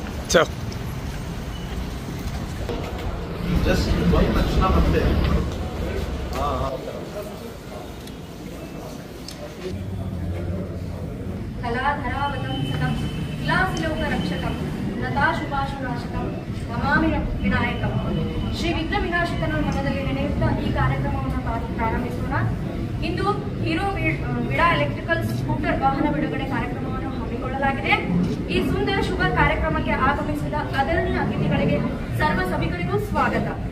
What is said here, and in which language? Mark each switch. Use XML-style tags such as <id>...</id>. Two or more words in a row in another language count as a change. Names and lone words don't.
<en>Ciao. Just one mention of it.</en> <sa>कलाधरावतं सकं किलासिलोकरक्षकं लताशुभाशुनाशकं नमामि विनायकं</sa> <kn>ಶ್ರೀ ವಿಘ್ನ ವಿನಾಶಕನ ಮನದಲ್ಲಿ ನಡೆಯುತ್ತಾ ಈ ಕಾರ್ಯಕ್ರಮವನ್ನು ಪ್ರಾರಂಭಿಸೋಣ. ಇಂದು ಹೀರೋ ವಿಡಾ</kn> <en>electrical scooter</en> <kn>ವಾಹನ ಬಿಡುಗಡೆ ಕಾರ್ಯಕ್ರಮವನ್ನು ಹಮ್ಮಿಕೊಳ್ಳಲಾಗಿದೆ. ಈ ಸುಂದರ ಶುಭ ಕಾರ್ಯಕ್ರಮಕ್ಕೆ ಆಗಮಿಸಿದ ಆದರಣೀಯ ಅತಿಥಿಗಳಿಗೆ ಸರ್ವ ಸಭಿಕರಿಗೂ ಸ್ವಾಗತ.</kn>